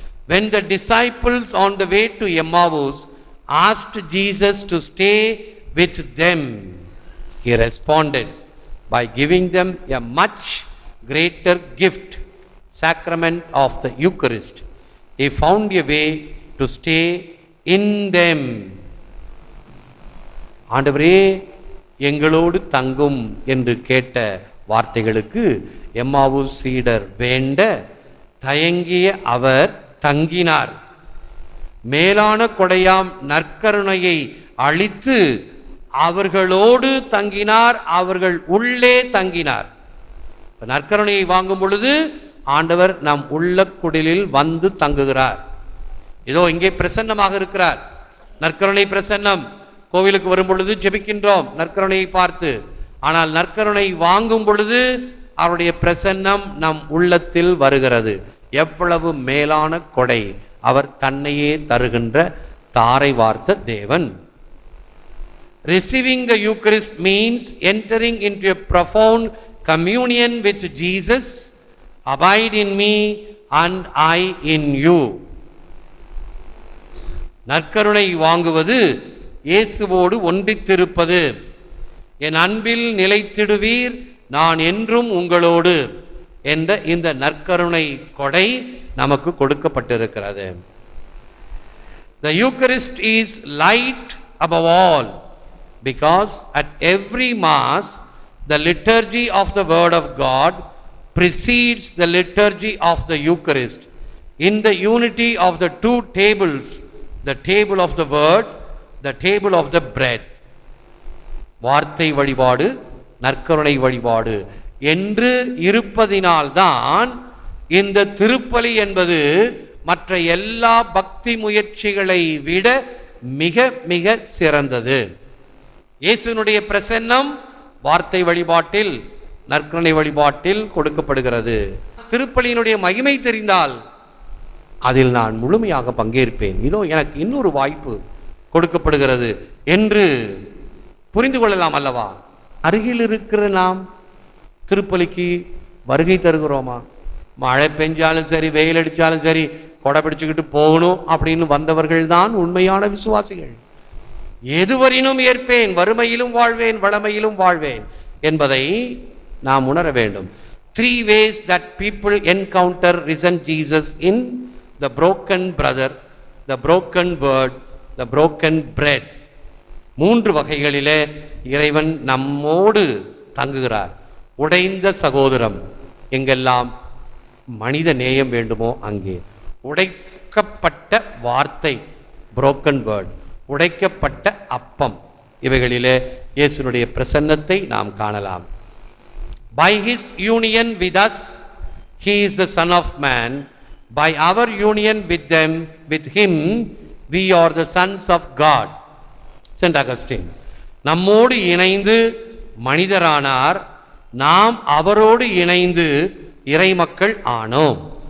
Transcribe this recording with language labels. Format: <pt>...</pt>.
<en>When the disciples on the way to Emmaus asked Jesus to stay with them, he responded by giving them a much greater gift, sacrament of the Eucharist. He found a way to stay in them.</en> <ta>ஆண்டவரே எங்களோடு தங்கும் என்று கேட்ட வார்த்தைகளுக்கு எம்மாவூஸ் சீடர் வேண்ட தயங்கிய அவர் தங்கினார். மேலான கொடையாம் நற்கருணையை அளித்து அவர்களோடு தங்கினார், அவர்கள் உள்ளே தங்கினார். நற்கருணையை வாங்கும் பொழுது ஆண்டவர் நம் உள்ள குடிலில் வந்து தங்குகிறார். இதோ இங்கே பிரசன்னமாக இருக்கிறார். நற்கருணை பிரசன்னம். கோவிலுக்கு வரும் பொழுது ஜெபிக்கின்றோம் நற்கருணையை பார்த்து. ஆனால் நற்கருணை வாங்கும் பொழுது அவருடைய பிரசன்னம் நம் உள்ளத்தில் வருகிறது. எவ்வளவு மேலான கொடை! அவர் தன்னையே தருகின்ற தாரை வார்த்த தேவன்.</ta> <en>Receiving the Eucharist means entering into a profound communion with Jesus. Abide in me and I in you.</en> <ta>நற்கருணை வாங்குவது இயேசுவோடு ஒன்றித்திருப்பது. என் அன்பில் நிலைத்திடுவீர், நான் என்றும் உங்களோடு என்ற இந்த நற்கருணை கொடை நமக்கு கொடுக்கப்பட்டிருக்கிறது.</ta> <en>The Eucharist is light above all, because at every Mass the liturgy of the Word of God precedes the liturgy of the Eucharist. In the unity of the two tables, the table of the Word, the table of the bread.</en> <ta>வார்த்தை வழிபாடு, நற்கருணை வழிபாடு என்று இருப்பதினால்தான் இந்த திருப்பலி என்பது மற்ற எல்லா பக்தி முயற்சிகளை விட மிக மிக சிறந்தது. இயேசுனுடைய பிரசன்னம் வார்த்தை வழிபாட்டில், நற்கருணை வழிபாட்டில் கொடுக்கப்படுகிறது. திருப்பலியினுடைய மகிமை தெரிந்தால் அதில் நான் முழுமையாக பங்கேற்பேன். இதோ எனக்கு இன்னொரு வாய்ப்பு கொடுக்கப்படுகிறது என்று புரிந்து கொள்ளலாம் அல்லவா? அருகில் இருக்கிற நாம் திருப்பலிக்கு வருகை தருகிறோமா? மழை பெஞ்சாலும் சரி, வெயில் அடித்தாலும் சரி, கொடை பிடிச்சுக்கிட்டு போகணும் அப்படின்னு வந்தவர்கள் தான் உண்மையான விசுவாசிகள். எதுவரினும் ஏற்பேன், வறுமையிலும் வாழ்வேன், வளமையிலும் வாழ்வேன் என்பதை நாம் உணர வேண்டும்.</ta> <en>3 ways that people encounter risen Jesus in: the broken brother, the broken word, the broken bread.</en> <ta>3 வகைகளிலே இறைவன் நம்மோடு தங்குகிறார். உடைந்த சகோதரம், எங்கெல்லாம் மனித நேயம் வேண்டுமோ அங்கே. உடைக்கப்பட்ட வார்த்தை,</ta> <en>broken word,</en> <ta>உடைக்கப்பட்ட அப்பம், இவைகளிலே இயேசுனுடைய பிரசன்னத்தை நாம் காணலாம்.</ta> <en>By his union with us, he is the Son of Man. By our union with him, we are the sons of God.</en> <ta>Send Augustine. நம்மோடு இணைந்து மனிதரானார், நாம் அவரோடு இணைந்து இறைமக்கள் ஆனோம்.</ta>